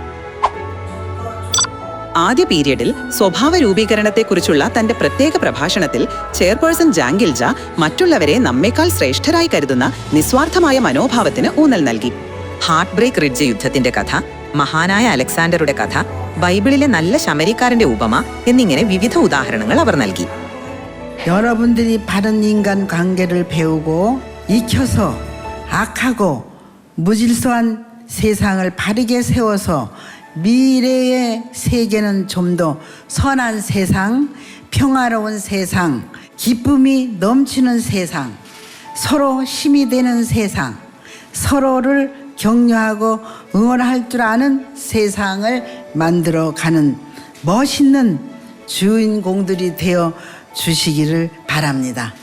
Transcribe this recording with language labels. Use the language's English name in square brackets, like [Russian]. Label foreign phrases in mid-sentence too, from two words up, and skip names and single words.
[Malayalam] ആദ്യ പീരിയഡിൽ സ്വഭാവ രൂപീകരണത്തെക്കുറിച്ചുള്ള തന്റെ പ്രത്യേക പ്രഭാഷണത്തിൽ ചെയർപേഴ്സൺ ജാങ് ഗിൽജ മറ്റുള്ളവരെ നമ്മേക്കാൾ ശ്രേഷ്ഠരായി കരുതുന്ന നിസ്വാർത്ഥമായ മനോഭാവത്തിന് ഊന്നൽ നൽകി. ഹാർട്ട് ബ്രേക്ക് റിഡ്ജ് യുദ്ധത്തിന്റെ കഥ, മഹാനായ അലക്സാണ്ടറുടെ കഥ, ബൈബിളിലെ നല്ല ശമരിക്കാരന്റെ ഉപമ എന്നിങ്ങനെ വിവിധ ഉദാഹരണങ്ങൾ അവർ നൽകി. [Korean] 여러분들이 바른 인간 관계를 배우고 익혀서 악하고 무질서한 세상을 바르게 세워서 미래의 세계는 좀 더 선한 세상, 평화로운 세상, 기쁨이 넘치는 세상, 서로 힘이 되는 세상, 서로를 격려하고 응원할 줄 아는 세상을 만들어가는 멋있는 주인공들이 되어 주시기를 바랍니다.